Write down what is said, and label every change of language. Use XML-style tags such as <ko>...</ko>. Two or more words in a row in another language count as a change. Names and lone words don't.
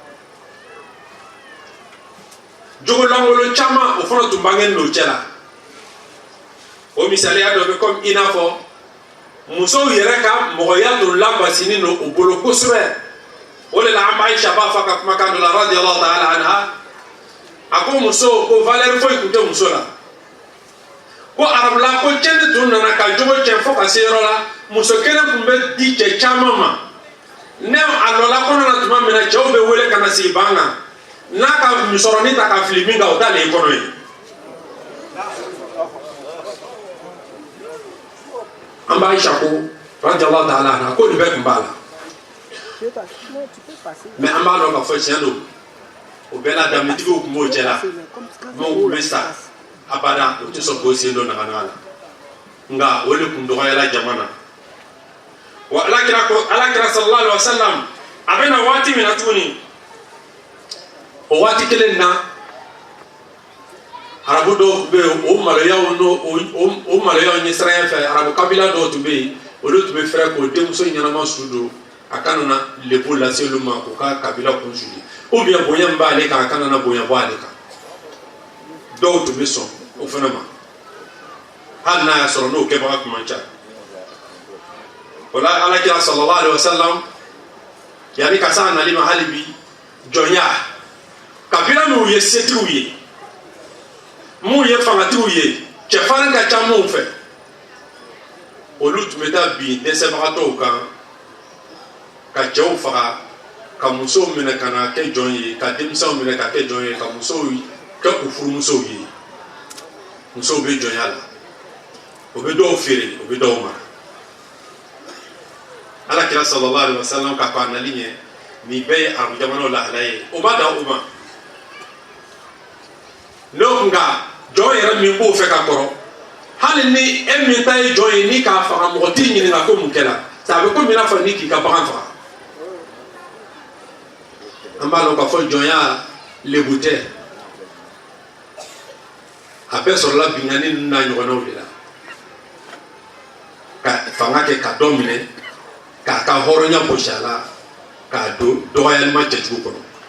<bm>jogolankolon caman o fana tun bangenen n'o cɛ la o misaliya dɔ bɛ komi i n'a fɔ musow yɛrɛ ka mɔgɔya tun labasinen don o bolo kosɛbɛ o de la an b'a Aisha b'a fɔ ka kumakan dɔ la</bm> <ar>رضي الله تعالى عنها</ar> <bm>a ko muso ko valeur foyi tun tɛ muso la ko arabula ko cɛni tun nana ka jogo cɛ fo ka se yɔrɔ la muso kelen tun bɛ di cɛ caman ma ne a lɔla kɔnɔ na tuma min na cɛw bɛ wele ka na sigi ban kan n'a ka musɔrɔni ta ka fili min kan o t'ale kɔnɔ ye an b'a Aisha ko</bm> <ar>رضي الله تعالى عنها</ar> <bm>ko nin bɛɛ tun b'a la mais an b'a dɔn ka fɔ tiɲɛ don o bɛɛ la danbetigiw tun b'o cɛ la maaw tun bɛ sa abada o tɛ sɔn k'o sen don naganaga la nka o de tun dɔgɔyala jama na wa alakira</bm> <ar>صلى الله عليه وسلم</ar> <bm>a bɛna waati min na tuguni o waati kelen na arabu dɔw bɛ yen o maloyaw ɲɛ siranya fɛ arabu kabila dɔw tun bɛ yen olu tun bɛ fɛrɛ k'o denmuso ɲɛnama su don a kana na lebu lase olu ma k'u ka kabila kun suli</bm> <fr>ou bien</fr> <bm>bonya min b'ale kan a kana na bonya bɔ ale kan dɔw tun bɛ sɔn o fana ma hali n'a y'a sɔrɔ n'o kɛbaga tun man ca o la alakira</bm> <ar>صلى الله عليه وسلم</ar> <bm>yanni ka se a nali ma hali bi jɔnya kabila minnu ye setigiw ye minnu ye fangatigiw ye cɛfarin ka ca minnu fɛ olu tun bɛ taa bin dɛsɛbagatɔw kan ka cɛw faga ka musow minɛ ka na kɛ jɔn ye ka denmisɛnw minɛ ka kɛ jɔn ye ka musow kɛ u furumusow ye musow bɛ jɔnya la o bɛ dɔw feere o bɛ dɔw mara alakira</bm> <ar>صلى الله عليه وسلم</ar> <bm>ka kɔ a nali ɲɛ nin bɛɛ ye arabu jamanaw lahala ye o ma dan o ma n'o nka jɔn yɛrɛ min b'o fɛ ka kɔrɔ hali ni e min ta ye jɔn ye ni k'a faga mɔgɔ t'i ɲininka ko mun kɛra ça a bɛ komi i n'a fɔ ni k'i ka bagan faga an b'a dɔn k'a fɔ jɔnya lebu tɛ a bɛɛ sɔrɔla binkani ninnu n'a ɲɔgɔnnaw de la ka fanga kɛ ka dɔ minɛ k'a ka hɔrɔnya gosi a la k'a don dɔgɔyalima cɛjugu kɔnɔ</bm>